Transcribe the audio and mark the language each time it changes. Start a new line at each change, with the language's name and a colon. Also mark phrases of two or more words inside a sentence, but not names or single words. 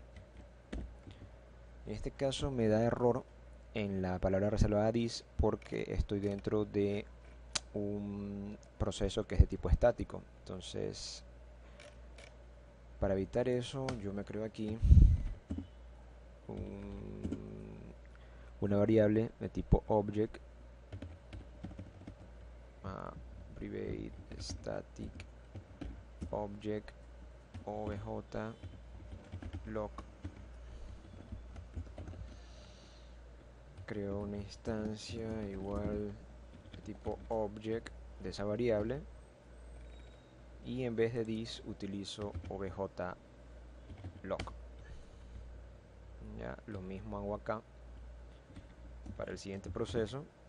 Spanish: En este caso me da error en la palabra reservada this porque estoy dentro de un proceso que es de tipo estático. Entonces, para evitar eso, yo me creo aquí una variable de tipo object,
English: private static object obj lock.
Spanish: Creo una instancia igual de tipo object de esa variable y en vez de this utilizo obj lock. Ya lo mismo hago acá, para el siguiente proceso.